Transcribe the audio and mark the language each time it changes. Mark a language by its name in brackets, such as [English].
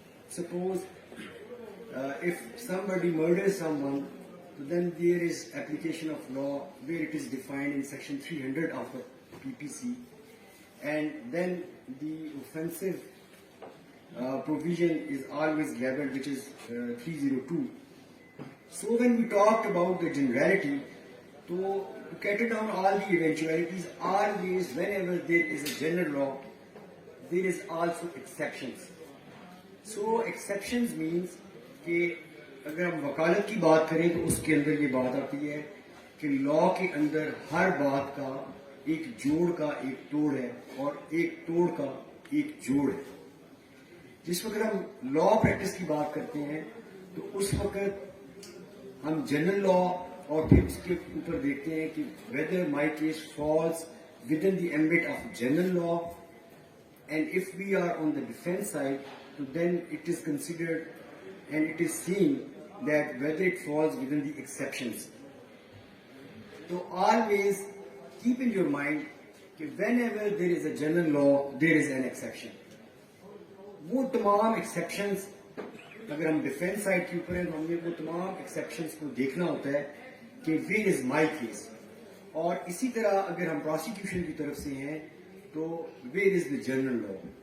[English] Suppose if somebody murders someone, so then there is application of law where it is defined in section 300 of the PPC, and then the offensive provision is always labeled, which is 302. So when we talked about the generality, to cater down all the eventualities, always whenever there is a general law, there is also exceptions. So exceptions means [Urdu] کہ اگر ہم وکالت کی بات کریں تو اس کے اندر یہ بات آتی ہے کہ لا کے اندر ہر بات کا ایک جوڑ کا ایک توڑ ہے اور ایک توڑ کا ایک جوڑ ہے. جس وقت ہم لا پریکٹس کی بات کرتے ہیں تو اس وقت ہم جنرل لا اور پھر اس کے اوپر دیکھتے ہیں کہ [English] whether my case falls within the ambit of general law, and if we are on the defense side, so then it is considered and it is seen that whether it falls within the exceptions. So always keep in your mind that whenever there is a general law, there is an exception. [Urdu] وہ تمام exceptions اگر ہم defence side کے اوپر ہیں تو ہم نے وہ تمام ایکسیپشنس کو دیکھنا ہوتا ہے کہ [English] Where is my case. [Urdu] اور اسی طرح اگر ہم پروسیکیوشن کی طرف سے ہیں تو [English] Where is the general law.